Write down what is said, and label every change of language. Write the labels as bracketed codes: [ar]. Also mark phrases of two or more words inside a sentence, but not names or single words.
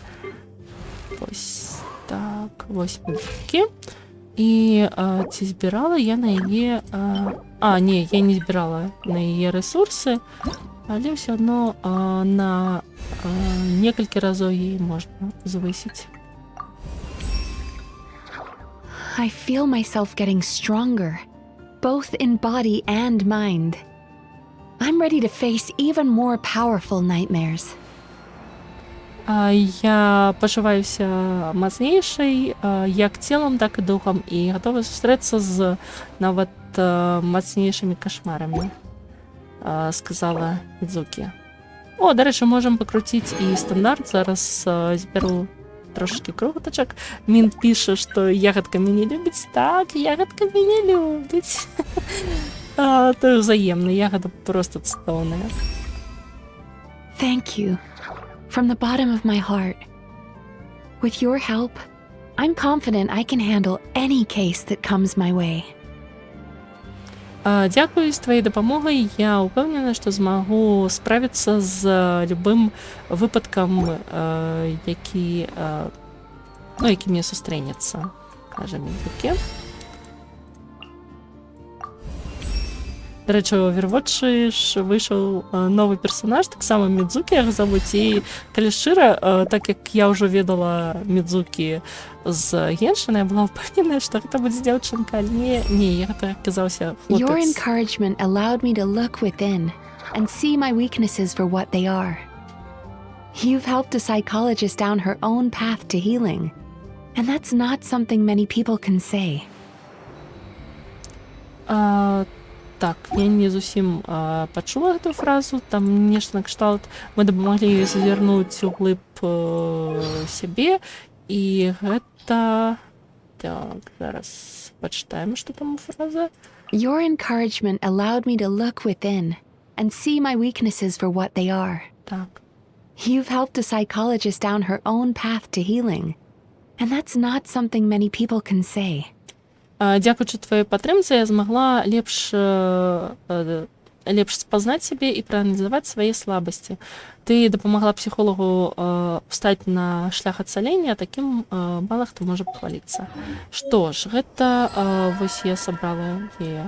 [be] Вось так, вось мультики. І ці збірала я на яе... не, я не збірала на яе рэсурсы, але ўсё адно на некалькі разоў яе можна звысіць. [en] I feel myself getting stronger, both in body and mind. I'm ready to face even more powerful nightmares. [be] Я пачуваюся мацнейшай, як целам, так і духам, і гатова сустрэцца з нават мацнейшымі кашмарамі, сказала Мідзукі. О, дарэчы, можам пакруціць і стандарт. Зараз зберу трошки крутачак. Мін піша, што ягадка мяне любіць. Так, ягадка мяне любіць. То ўзаемна, ягада просто цудоўная. [en] Thank you. From the bottom of my heart. With your help, I'm confident I can handle any case that comes my way. [be] Дзякую, з твоей дапамогай я ўпэўнена, што змагу справіцца з любым выпадкам, які мне сустрэнецца, кажа Мідзукі. Дарэчы, у Overwatch ж выйшаў новы персонаж, таксама Мідзукі яго завуць, і калі шчыра, так як я ўжо ведала Мідзукі з Геншина, я была ўпэўненая, што гэта будзе дзяўчынка, але не, гэта аказаўся хлопец. [en] Your encouragement allowed me to look within and see my weaknesses for what they are. You've helped a psychologist down her own path to healing, and that's not something many people can say. [be] Так, я не зусім пачула гэтую фразу, там нешта накшталт, мы дапамаглі ёй зазірнуць углыб сябе, і гэта... Так, зараз пачытаем, што там фраза. [en] Your encouragement allowed me to look within and see my weaknesses for what they are. [be] Так. [en] You've helped a psychologist down her own path to healing, and that's not something many people can say. [be] Дзякуючы твоей падтрымцы я змагла лепш лепш спазнаць сябе і прааналізаваць свае слабасці. Ты дапамагла псіхолагу стаць на шлях адцалення, такім мала хто можа пахваліцца. Што ж, гэта вось я сабрала яе.